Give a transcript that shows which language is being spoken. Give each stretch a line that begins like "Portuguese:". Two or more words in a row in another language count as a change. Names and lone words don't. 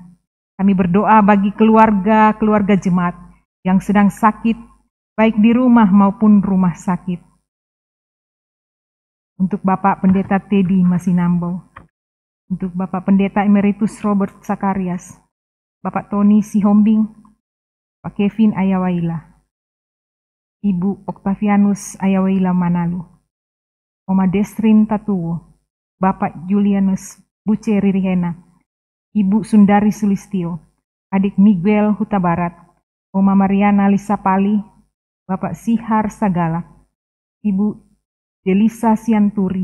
Indonesian: Kami berdoa bagi keluarga-keluarga jemaat yang sedang sakit, baik di rumah maupun rumah sakit. Untuk Bapak Pendeta Teddy Masinambo, untuk Bapak Pendeta Emeritus Robert Sakarias, Bapak Tony Sihombing, Pak Kevin Ayawaila, Ibu Octavianus Ayawaila Manalu, Oma Desrin Tatuwo, Bapak Julianus Buce Ririhena, Ibu Sundari Sulistio, Adik Miguel Huta Barat, Oma Mariana Lisapali, Bapak Sihar Sagala, Ibu Delisa Sianturi,